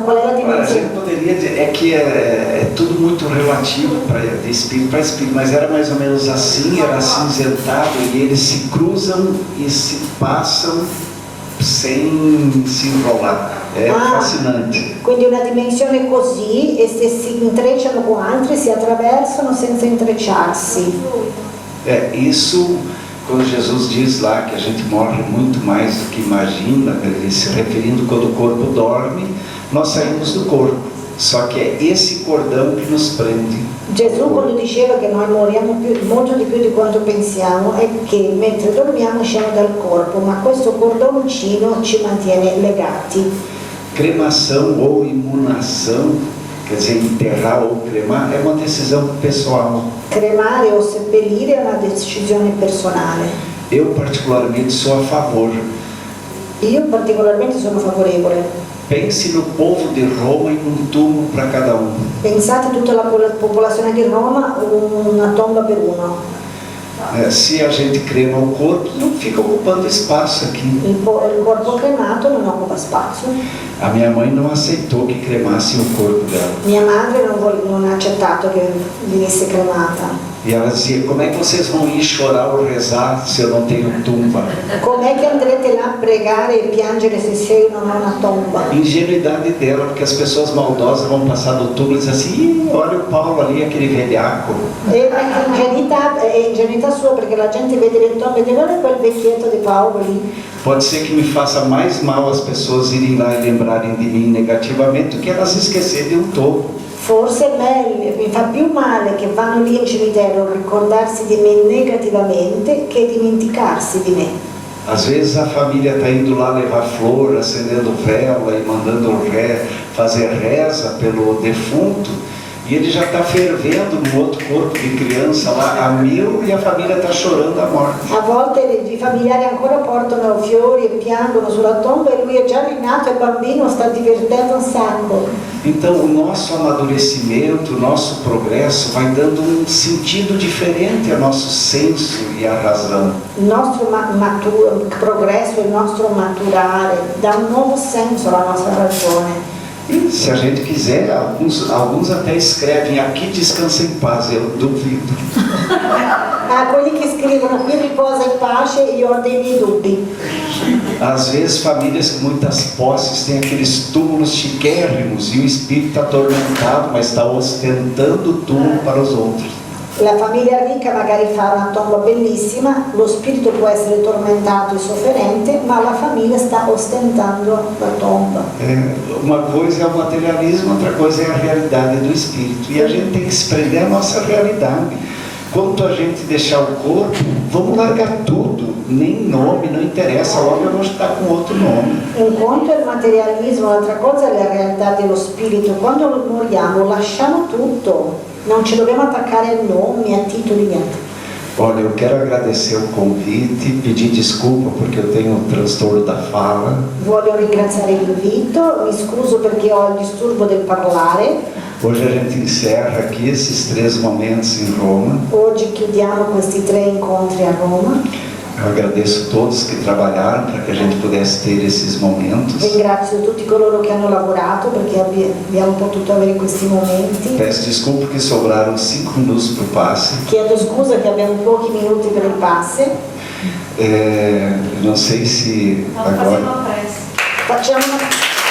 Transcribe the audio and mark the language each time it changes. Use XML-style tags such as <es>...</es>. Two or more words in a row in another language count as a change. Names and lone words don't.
<pt>A gente poderia dizer, é que é tudo muito relativo de espírito para espírito, mas era mais ou menos assim, era acinzentado e eles se cruzam e se passam sem se enrolar.</pt> <it>È fascinante. Quindi una dimensione così e se si intrecciano con altri si attraversano senza intrecciarsi.</it> <pt>Isso quando Jesus diz lá que a gente morre muito mais do que imagina, ele se referindo quando o corpo dorme, nós saímos do corpo. Só que é esse cordão que nos prende.</pt> <it>Gesù quando diceva che noi moriamo molto di più di quanto pensiamo è che mentre dormiamo usciamo dal corpo, ma questo cordoncino ci mantiene legati.</it> <pt>Cremação ou imunação, quer dizer, enterrar ou cremar, é uma decisão pessoal.</pt> <it>Cremare o seppellire è una decisione personale.</it> <pt>Eu particolarmente sou a favor.</pt> <it>Io particolarmente sono favorevole.</it> <pt>Pense no povo de Roma em um túmulo para cada um.</pt> <it>Pensate tutta la popolazione di Roma, una tomba per uno.</it> <pt>Se a gente crema o corpo, não fica ocupando espaço aqui.</pt> <it>Il corpo cremato non occupa spazio.</it> <pt>A minha mãe não aceitou que cremasse o corpo dela.</pt> <it>Mia madre non ha accettato che venisse cremata.</it> <pt>E ela dizia, como é que vocês vão ir chorar ou rezar se eu não tenho tumba?</pt> <it>Com'è che andrete là a pregare e piangere se io non ho una tomba?</it> <pt>Ingenuidade dela, porque as pessoas maldosas vão passar do túmulo e dizer assim, Ih, olha o Paulo ali, aquele velhaco.</pt> <it>È ingenuità sua, perché la gente vede le tombe e dice, guarda quel vecchietto di Paolo lì.</it> <pt>Pode ser que me faça mais mal as pessoas irem lá e lembrarem de mim negativamente do que elas esquecerem de um topo.</pt> <it>Forse è meglio, mi fa più male che vanno lì in cimitero a ricordarsi di me negativamente che dimenticarsi di me.</it> <pt>Às vezes a família está indo lá levar flor, acendendo vela e mandando fazer reza pelo defunto, e ele já está fervendo no outro corpo de criança lá a mil e a família está chorando a morte.</pt> <it>A volte i familiari ancora portano fiori e piangono sulla tomba e lui è già rinato e il bambino sta divertendo un sacco.</it> <pt>Então o nosso amadurecimento, o nosso progresso vai dando um sentido diferente ao nosso senso e à razão.</pt> <it>Il nostro progresso, il nostro maturare dà un nuovo senso alla nostra ragione.</it> <pt>E se a gente quiser, alguns até escrevem, aqui descansa em paz, eu duvido.</pt> <it>Quelli che scrivono qui riposa in pace, io ho dei miei dubbi.</it> <pt>Às vezes famílias com muitas posses têm aqueles túmulos chiquérrimos e o espírito está atormentado, mas está ostentando o túmulo para os outros.</pt> <it>La famiglia ricca magari fa una tomba bellissima, lo spirito può essere tormentato e sofferente, ma la famiglia sta ostentando la tomba.</it> <pt>Uma coisa é o materialismo, outra coisa é a realidade do espírito. E a gente tem que se prender à nossa realidade. Quanto a gente deixar o corpo, vamos largar tudo. Nem nome, não interessa, logo eu vou estar com outro nome.</pt> <it>Un conto è il materialismo, l'altra cosa è la realtà dello spirito. Quando moriamo lasciamo tutto. Non ci dobbiamo attaccare a nomi, a titoli, niente.</it> <pt>Olha, eu quero agradecer o convite, pedir desculpa porque eu tenho um transtorno da fala.</pt> <it>Voglio ringraziare l'invito, mi scuso perché ho il disturbo del parlare.</it> <pt>Hoje a gente encerra aqui esses 3 momentos em Roma.</pt> <it>Oggi chiudiamo questi 3 incontri a Roma.</it> <pt>Eu agradeço todos que trabalharam para que a gente pudesse ter esses momentos.</pt> <it>Ringrazio tutti coloro che hanno lavorato perché abbiamo potuto avere questi momenti.</it> <pt>Peço desculpa que sobraram 5 minutos para o passe.</pt> <it>Chiedo scusa che abbiamo pochi minuti per il passe.</it> <pt>Não sei se Vamos agora... fazer uma prece.</pt> <it>Facciamo una</it>